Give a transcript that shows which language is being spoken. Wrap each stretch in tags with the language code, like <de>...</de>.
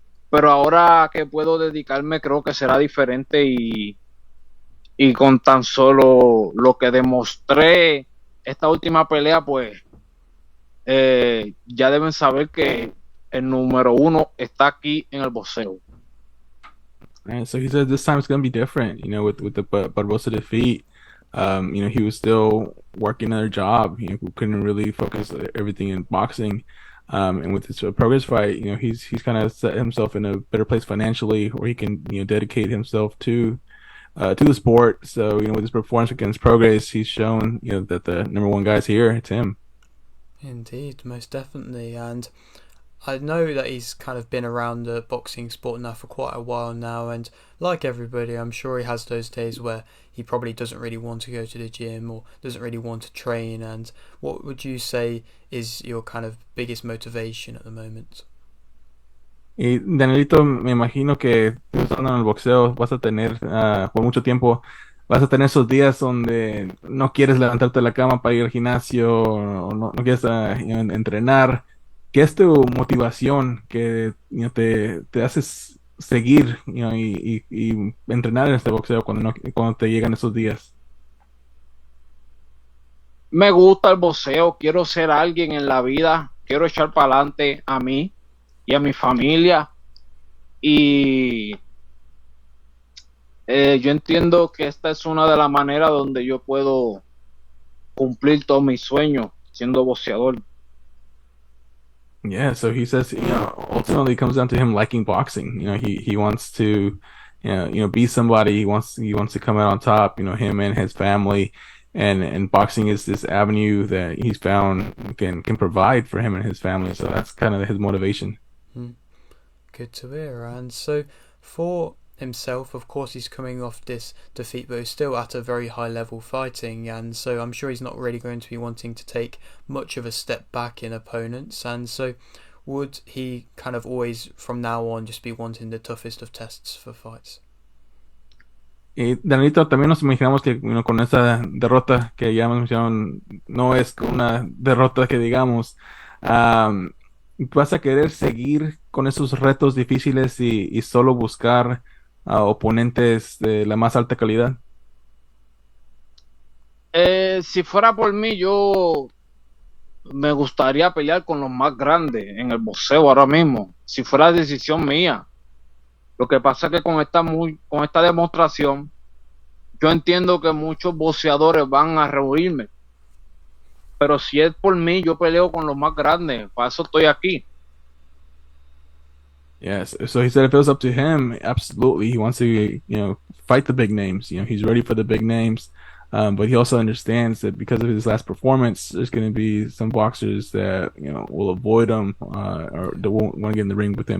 <es>Pero ahora que puedo dedicarme, creo que será diferente y con tan solo lo que demostré esta última pelea, pues ya deben saber que el número uno está aquí en el boxeo.</es> <en>And so he said this time it's going to be different, with the Barbosa defeat. He was still working another job. He couldn't really focus everything in boxing. And with this Progress fight, he's kind of set himself in a better place financially, where he can dedicate himself to the sport. So with his performance against Progress, he's shown that the number one guy's here. It's him. Indeed, most definitely, and I know that he's kind of been around the boxing sport now for quite a while now, and like everybody, I'm sure he has those days where he probably doesn't really want to go to the gym or doesn't really want to train. And what would you say is your kind of biggest motivation at the moment?</en> <es>Y Danielito, me imagino que tú estando en el boxeo vas a tener por mucho tiempo, vas a tener esos días donde no quieres levantarte de la cama para ir al gimnasio o no quieres entrenar. ¿Qué es tu motivación que te haces seguir y entrenar en este boxeo cuando te llegan esos días? Me gusta el boxeo, quiero ser alguien en la vida, quiero echar para adelante a mí y a mi familia. Y yo entiendo que esta es una de las maneras donde yo puedo cumplir todos mis sueños siendo boxeador.</es> <en>Yeah, so he says, ultimately it comes down to him liking boxing. He wants to, be somebody. He wants to come out on top. Him and his family, and boxing is this avenue that he's found can provide for him and his family. So that's kind of his motivation. Good to hear. And so for himself, of course, he's coming off this defeat, but he's still at a very high level fighting, and so I'm sure he's not really going to be wanting to take much of a step back in opponents. And so would he kind of always from now on just be wanting the toughest of tests for fights?</en> <es>Y Danilito, también nos imaginamos que con esa derrota que ya mencionaron, no es una derrota que digamos, vas a querer seguir con esos retos difíciles y solo buscar oponentes de la más alta calidad. Si fuera por mí, yo me gustaría pelear con los más grandes en el boxeo ahora mismo, si fuera decisión mía. Lo que pasa es que con esta demostración, yo entiendo que muchos boxeadores van a reunirme, pero si es por mí, yo peleo con los más grandes, para eso estoy aquí.</es> <en>Yes. So he said if it was up to him, absolutely, he wants to, fight the big names. He's ready for the big names. But he also understands that because of his last performance, there's going to be some boxers that, will avoid him, or that won't want to get in the ring with him.</en>